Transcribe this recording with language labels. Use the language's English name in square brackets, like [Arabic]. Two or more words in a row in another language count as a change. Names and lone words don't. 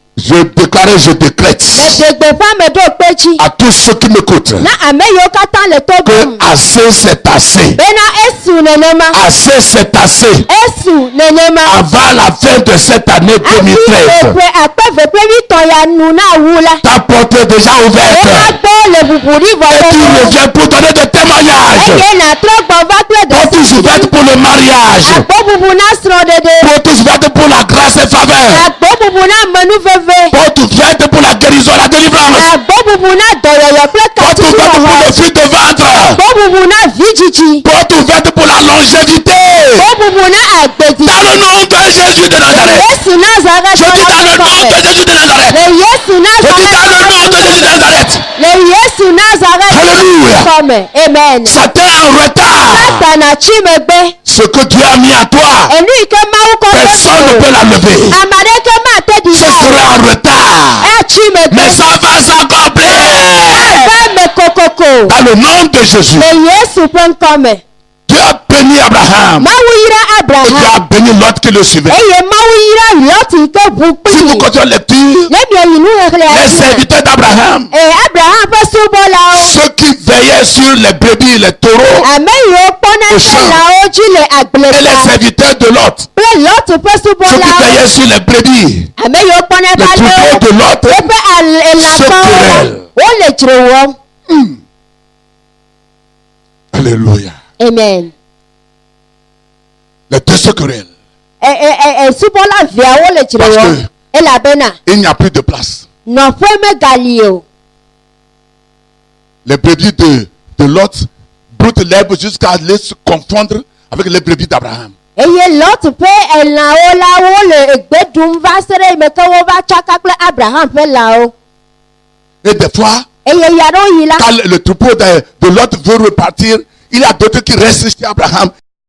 [French] Je déclare, je décrète [Ewe] Meɖe gbeƒã me ɖo kpe dzi. [French] à tous ceux qui m'écoutent [Ewe] Na ame yiwo katã le to [French] que [Ewe] ɖom. [French] assez c'est assez. [Ewe] Bena esu nenema. [French] Assez c'est assez. [Ewe] Esu nenema. [French] Avant la fin de cette année [Ewe] Afi 2013, ƒe akpe ƒe vitɔ ya nu na wu la. [French] ta porte est déjà ouverte. [Ewe] Woagbɔ le ʋuʋuɖi vɔ [French] Et tu [Ewe] fɔfɔ. [French] reviens pour donner des témoignages. [Ewe] Eye natrɔ gbɔ va kple [French] Portes ouvertes pour le mariage. [Ewe] agbɔbubu na srɔ̃ɖeɖe. [French] Portes ouvertes pour la grâce et faveur. [Ewe] Agbɔbubu na menuveve. [French] Portes ouvertes pour la guérison, la délivrance. [Ewe] Agbɔbubu na dɔyɔyɔ kple [French] Portes ouvertes pour [Ewe] katutuwɔwɔ. [French] le fruit de ventre. [Ewe] Agbɔbubu na vidzidzi. [French] Portes ouvertes pour la longévité. [Ewe] Agbɔbubu na agbedzi. [French] Dans le nom de Jésus de Nazareth. [Ewe] Yesu Nazareth. [French] Je dis dans le nom de Jésus de Nazareth. [Ewe] Le Yesu [French] Je dis dans le nom de Jésus de Nazareth. [Ewe] Nazareth. Le Yesu Nazareth. Alléluia. Kɔme. Amen. [French] Satan en retard. [Ewe] Satana tsi megbe. [French] Ce que Dieu a mis à toi, [Ewe] Enu yi ke Mawu kɔ ɖe [French] personne ne peut la lever. [Ewe] ame aɖeke mate ɖi [French] Ce [Ewe] na o. [French] sera en retard. [Ewe] Etsi megbe. [French] Mais ça va s'accomplir. [Ewe] Ava me kokoko. [French] Dans le nom de Jésus. [Ewe] Le Yesu ƒe ŋkɔme. [French] Dieu a béni Abraham. [Ewe] Mawu yra [French] Et Dieu [Ewe] Abraham. [French] a béni l'autre qui le suivait. [Ewe] Eye Mawu yra Lot yi ke ʋu [French] Si vous [Ewe] kpli. [French] continuez la lecture, [Ewe] Ne miayi nu xexlẽa [French] les [Ewe] dzi me. [French] serviteurs d'Abraham, [Ewe] Abraham ƒe subɔlawo. [French] ceux qui veillaient sur les brebis, les taureaux, [Ewe] Ame yiwo kpɔna [French] Au champ. [Ewe] lãwo dzi le agble [French] et les [Ewe] ta. [French] serviteurs de Lot, [Ewe] Kple Lot ƒe [French] ceux qui [Ewe] subɔlawo. [French] veillaient sur les brebis, [Ewe] Ame yiwo kpɔna [French] les [Ewe] eƒe [French] troupeaux de [Ewe] alewo. [French] Lot, [Ewe] Woƒe elãkɔwo. [French] querellent. [Ewe] Wole dzro wɔm. Alléluia. Amen. [French] Les deux se querellent. [Ewe] Subɔla veawo le dzro [French] Parce [Ewe] wɔm. [French] que- [Ewe] Elabena [French] Il n'y a plus de place. [Ewe] nɔƒe megali o. [French] Les brebis de Lot broutent l'herbe jusqu'à aller se confondre avec les brebis d'Abraham. [Ewe] Eye Lot ƒe elãwo la wole egbe ɖum va se ɖe yi me ke wova tsaka kple Abraham ƒe lãwo. [French] Et des fois, [Ewe] Eye ya ɖewo yi la. [French] quand le troupeau de Lot veut repartir, il y a d'autres qui restent chez Abraham